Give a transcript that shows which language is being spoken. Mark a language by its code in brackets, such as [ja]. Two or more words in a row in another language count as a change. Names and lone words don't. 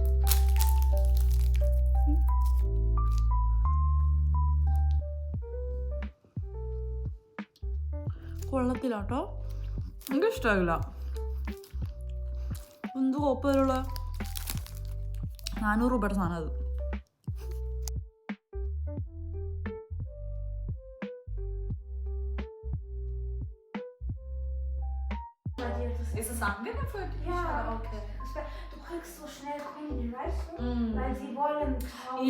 [ml] കൊള്ളത്തില്ല കേട്ടോ, എനിക്ക് ഇഷ്ടമായില്ല. എന്ത് കോപ്പലുള്ള 400 രൂപയുടെ സാധനം അത്. [de] Ist es angenehm für dich? Ja, okay. Du kriegst so schnell Kunden, weißt du? Weil sie wollen Trauben.